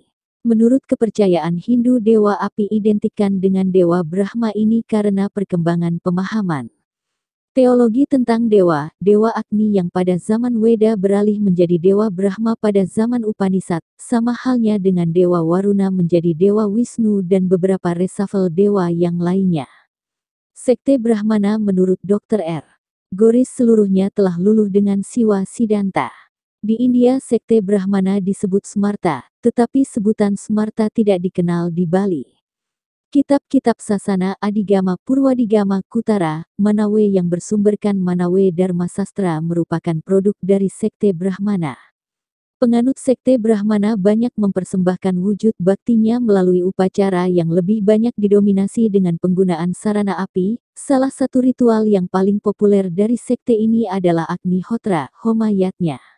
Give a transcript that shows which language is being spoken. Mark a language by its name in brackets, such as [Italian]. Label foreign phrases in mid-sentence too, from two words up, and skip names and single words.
[Indonesian] Menurut kepercayaan Hindu, dewa api identikan dengan dewa Brahma ini karena perkembangan pemahaman teologi tentang dewa, dewa Agni yang pada zaman Weda beralih menjadi dewa Brahma pada zaman Upanishad, sama halnya dengan dewa Waruna menjadi dewa Wisnu dan beberapa reshuffle dewa yang lainnya. Sekte Brahmana menurut Dr. R. Goris seluruhnya telah luluh dengan Siwa Siddhanta. Di India sekte Brahmana disebut Smarta, tetapi sebutan Smarta tidak dikenal di Bali. Kitab-kitab Sasana Adigama Purwadigama Kutara, Manawe yang bersumberkan Manawe Dharma Sastra merupakan produk dari sekte Brahmana. Penganut sekte Brahmana banyak mempersembahkan wujud baktinya melalui upacara yang lebih banyak didominasi dengan penggunaan sarana api. Salah satu ritual yang paling populer dari sekte ini adalah Agnihotra, Homa Yatnya.